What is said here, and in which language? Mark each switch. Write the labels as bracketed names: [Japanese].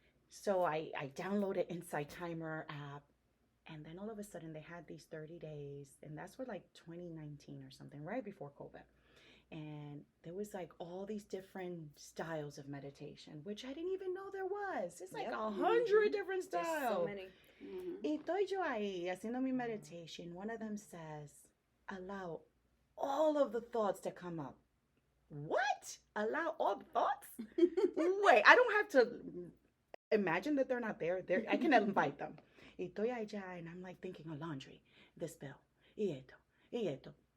[English] So I downloaded Insight Timer app, and then all of a sudden they had these 30 days, and that's for like 2019 or something, right before COVID. And there was like all these different styles of meditation, which I didn't even know there was. It's like Yep. 100 different There's styles. so many. Mm-hmm. [Spanish] Y estoy yo ahí haciendo mi meditation. [English] One of them says, allow all of the thoughts to come up. What? Allow all the thoughts? Wait, I don't have to imagine that they're not there. I can invite them. [Spanish] Y estoy allá [English] and I'm like thinking of laundry, this bill, [Spanish] y esto, y esto.